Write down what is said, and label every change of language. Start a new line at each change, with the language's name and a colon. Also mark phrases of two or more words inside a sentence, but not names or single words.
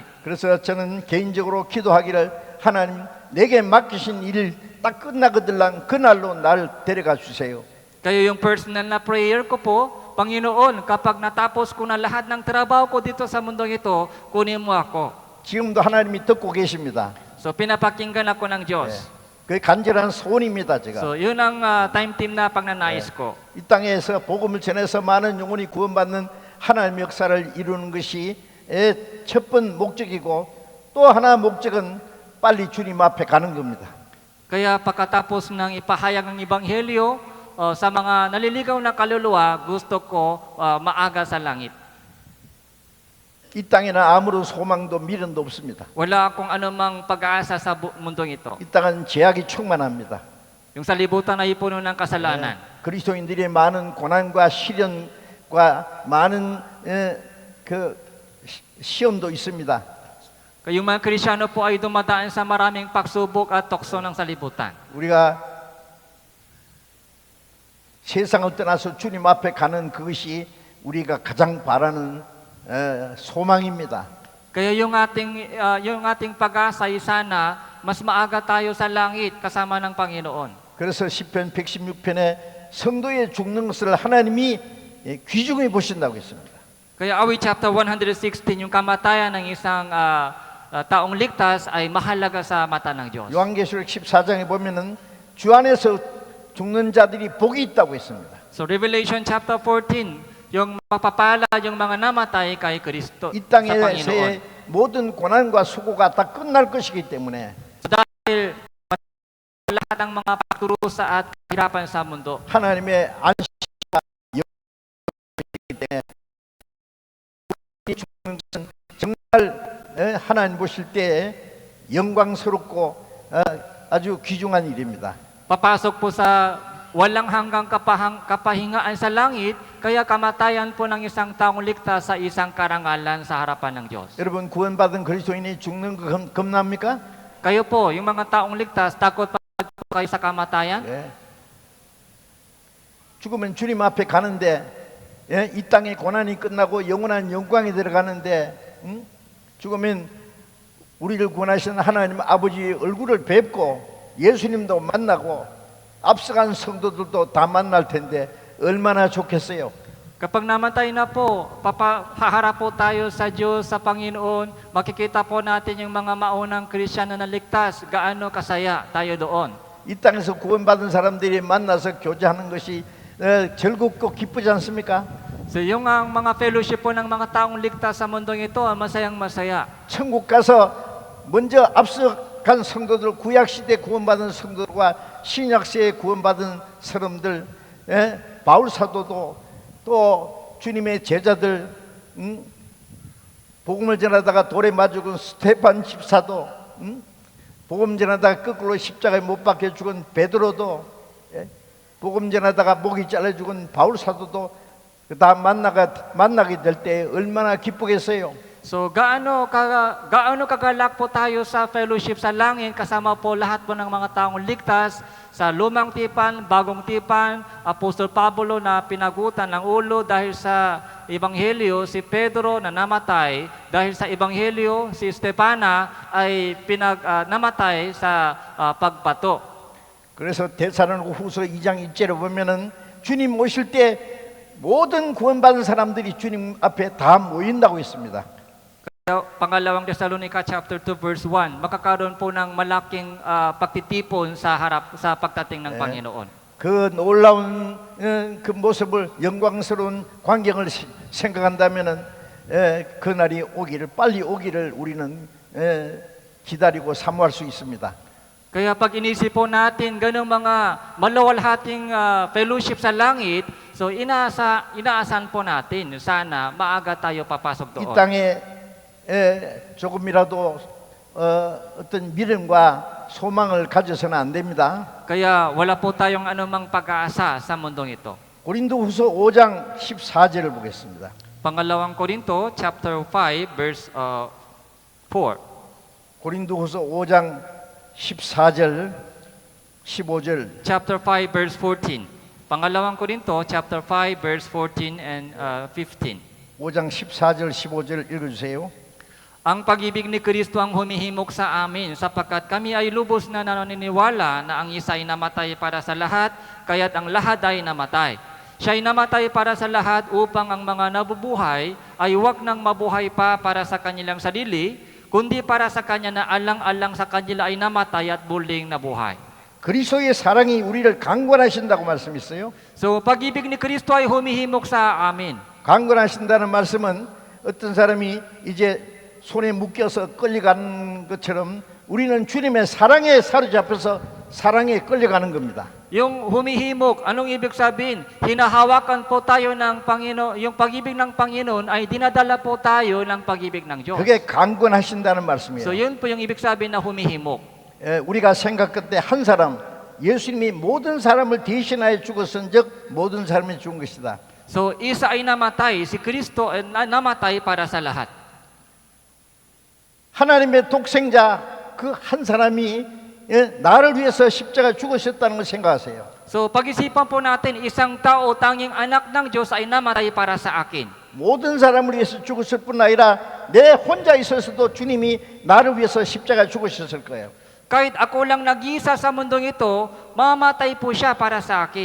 Korean: 그래서 저는 개인적으로 기도하기를 하나님 내게 맡기신 일 딱 끝나거들랑 그날로 나를 데려가 주세요.
Filipino: Kaya yung personal na prayer ko po, Panginoon, kapag natapos ko na lahat ng trabaho ko dito sa mundong ito, kunin mo ako.
Korean: 지금도 하나님이 듣고 계십니다.
Filipino: So pinapakinggan ako ng Diyos.
Korean: 그 간절한 소원입니다, 제가.
Filipino: So yun ang
English: time team
Filipino: na pagnanais ko.
Korean: 이 땅에서 복음을 전해서 많은 영혼이 구원받는 하나님의 역사를 이루는 것이 첫 번 목적이고 또 하나 목적은 빨리 주님 앞에 가는 겁니다.
Filipino: Kaya pagkatapos ng ipahayag ng Ebanghelyo sa mga naliligaw na kaluluwa, gusto ko maaga sa langit.
Korean: 이 땅에는 아무런 소망도 미련도 없습니다.
Filipino: Wala akong anumang pag-asa sa mundong ito.
Korean: 이 땅은 죄악이 충만합니다.
Filipino: Yung sa libutan ay puno ng kasalanan.
Korean: 그리스도인들이 많은 고난과 시련과 많은 그 시험도 있습니다.
Filipino: Kaya yung mga Kristyano po ay dumadaan sa maraming pagsubok at tukso ng salibutan.
Korean: 우리가 세상을 떠나서 주님 앞에 가는 그것이 우리가 가장 바라는 소망입니다.
Filipino: Kaya yung ating pag-asa ay sana mas maaga tayo sa langit kasama ng Panginoon.
Korean: 그래서 시편 116편에 성도의 죽는 것을 하나님이 귀중히 보신다고 했습니다.
Filipino: Kaya awit chapter 116, yung kamatayan ng isang taong ligtas ay mahalaga sa mata ng Diyos.
Korean: 요한계시록 14장에 보면은 주 안에서 죽는 자들이 복이 있다고 했습니다.
Filipino: So Revelation chapter 14, yung mapapala yung mga namatay kay Kristo
Korean: 이
Filipino: sa Panginoon.
Korean: 땅에서의 모든 고난과 수고가 다 끝날 것이기 때문에
Filipino: So dahil lahat ng mga pagdurusa at kahirapan sa mundo,
Korean: 하나님의 안식과 영광이기 때문에 우리 죽는 것은 정말 하나님 보실 때 영광스럽고 아주 귀중한 일입니다.
Filipino: papasok po sa walang hanggang kapahingaan sa langit, kaya kamatayan po ng isang taong ligtas sa isang karangalan sa harapan ng Diyos.
Korean: 여러분 구원받은 그리스도인이 죽는 거 겁납니까?
Filipino: Kayo po, yung mga taong ligtas, takot pa kayo sa kamatayan?
Korean: 예. 죽으면 주님 앞에 가는데 이 땅의 고난이 끝나고 영원한 영광이 들어가는데 죽으면 우리를 구원하시는 하나님 아버지의 얼굴을 뵙고 예수님도 만나고 앞서간 성도들도 다 만날 텐데 얼마나 좋겠어요.
Filipino: Kapag namatay na po, haharap po tayo sa Diyos, sa Panginoon, makikita po natin yung mga maunang Kristyano na ligtas, gaano kasaya tayo doon.
Korean: 이 땅에서 구원받은 사람들이 만나서 교제하는 것이 즐겁고 기쁘지 않습니까?
Filipino: So yung ang mga fellowship po ng mga taong ligtas sa mundong ito, masayang masaya.
Korean: 천국 가서 먼저 앞서간 성도들, 구약시대 구원받은 성도들과 신약시대에 구원받은 사람들, 바울 사도도 또 주님의 제자들, 복음을 전하다가 돌에 맞아 죽은 스테판 집사도, 복음 전하다가 거꾸로 십자가에 못 박혀 죽은 베드로도, 복음 전하다가 목이 잘려 죽은 바울 사도도 다 만나게 될 때 얼마나 기쁘겠어요.
Filipino: So gaano kagalak po tayo sa fellowship sa langit kasama po lahat po ng mga taong ligtas sa lumang tipan, bagong tipan, Apostol Pablo na pinagutan ng ulo dahil sa Ebanghelyo, si Pedro na namatay dahil sa Ebanghelyo, si Stepana ay namatay sa pagbato.
Korean: 그래서 데살로니가후서 2장 1절에 보면은 주님 오실 때 모든 구원받은 사람들이 주님 앞에 다 모인다고 했습니다.
Filipino: Pangalawang Thessalonica chapter 2 verse 1, makakaroon po ng malaking pagtitipon sa pagdating ng Panginoon.
Korean: 그 놀라운 그 모습을 영광스러운 광경을 생각한다면은 그 날이 빨리 오기를 우리는 기다리고 사모할 수 있습니다.
Filipino: Kaya pag inisip po natin ganung mga maluwalhating fellowship sa langit, so inaasahan po natin sana maaga tayo papasok
Korean: 이
Filipino: doon.
Korean: 땅에 조금이라도 어떤 미련과 소망을 가져서는 안 됩니다.
Filipino: Kaya wala po tayong anumang pag-aasa sa mundong ito.
Korean: 고린도후서 5장 14절을 보겠습니다.
Filipino: Pangalawang Korinto chapter 5 verse 4.
Korean: 고린도후서 5장 14절 15절
Filipino: Chapter 5 verse 14. Pangalawang Korinto chapter 5 verse 14 and 15.
Korean: 5장 14절 15절 읽어주세요.
Filipino: Ang pag-ibig ni Kristo ang humihimok sa amin sapagkat kami ay lubos na naniniwala na ang isa ay namatay para sa lahat, kaya't ang lahat ay namatay. Siya ay namatay para sa lahat upang ang mga nabubuhay ay huwag nang mabuhay pa para sa kanilang sarili, kundi para sa Kanya na alang-alang sa kanila ay namatay at muling nabuhay.
Korean: 그리스도의 사랑이 우리를 강권하신다고 말씀했어요.
Filipino: So, pag-ibig ni Kristo ay humihimok sa amin.
Korean: 강권하신다는 말씀은 어떤 사람이 이제 손에 묶여서 끌려가는 것처럼 우리는 주님의 사랑에 사로잡혀서 사랑에 끌려가는 겁니다.
Filipino: Yung humihimok, anong ibig sabihin? Hinahawakan po tayo ng Panginoon, yung pag-ibig ng Panginoon ay dinadala po tayo ng pag-ibig ng Diyos.
Korean: 그게 강권하신다는 말씀이에요.
Filipino: So yun po yung ibig sabihin na humihimok.
Korean: 우리가 생각할 때 한 사람, 예수님이 모든 사람을 대신하여 죽었은즉 모든 사람이 죽은 것이다.
Filipino: So isa ay namatay, si Kristo ay namatay para sa lahat.
Korean: 하나님의 독생자 그 한 사람이 나를 위해서 십자가 죽으셨다는 걸 생각하세요.
Filipino: So pag-isipan po natin, isang tao, tanging anak ng Diyos ay namatay para sa akin.
Korean: 모든 사람을 위해서 죽었을 뿐 아니라 내 혼자 있어서도 주님이 나를 위해서 십자가 죽으셨을 거예요.
Filipino: Kahit ako lang nag-isa sa mundong ito, mamatay po siya para sa akin.